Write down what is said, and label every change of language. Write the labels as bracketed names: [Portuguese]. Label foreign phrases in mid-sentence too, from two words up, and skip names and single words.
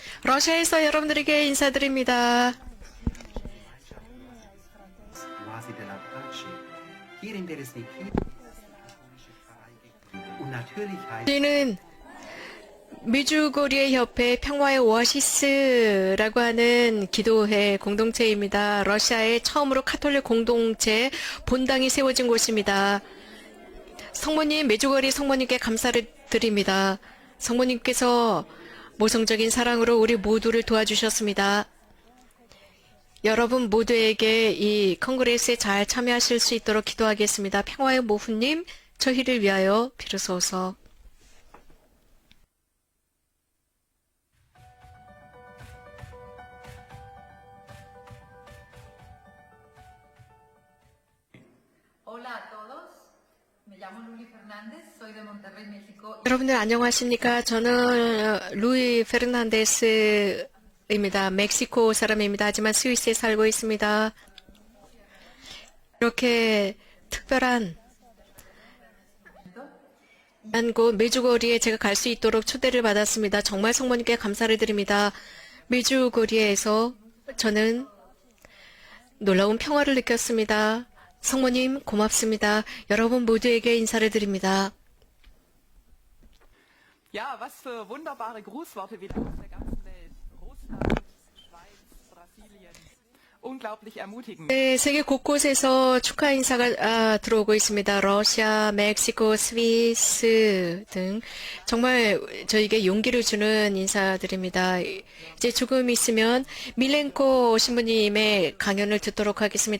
[Korean] 러시아에서 여러분들에게 인사드립니다. [German] Oasi della Pace hier in Beresniki und natürlich heißt [Korean] 저희는 미주고리의 협회 평화의 오아시스라고 하는 기도회 공동체입니다. 러시아에 처음으로 카톨릭 공동체 본당이 세워진 곳입니다. 성모님, 메주거리 성모님께 감사를 드립니다. 성모님께서 모성적인 사랑으로 우리 모두를 도와주셨습니다. 여러분 모두에게 이 컨그레스에 잘 참여하실 수 있도록 기도하겠습니다. 평화의 모후님, 저희를 위하여 비로소서. [Spanish] Hola a todos, me llamo Luli Fernández, soy de Monterrey, México. [Korean] 여러분들 안녕하십니까? 저는 루이 페르난데스입니다. 멕시코 사람입니다. 하지만 스위스에 살고 있습니다. 이렇게 특별한 곳 메주거리에 제가 갈 수 있도록 초대를 받았습니다. 정말 성모님께 감사를 드립니다. 메주거리에서 저는 놀라운 평화를 느꼈습니다. 성모님 고맙습니다. 여러분 모두에게 인사를 드립니다. [German] Ja, was für wunderbare Grußworte wieder aus der ganzen Welt. Russland, Schweiz, Brasilien. unglaublich ermutigend. [Korean] 네, 세계 곳곳에서 축하 인사가 들어오고 있습니다. 러시아, 멕시코, 스위스 등 정말 저에게 용기를 주는 인사드립니다. 이제 조금 있으면 밀렌코 신부님의 강연을 듣도록 하겠습니다.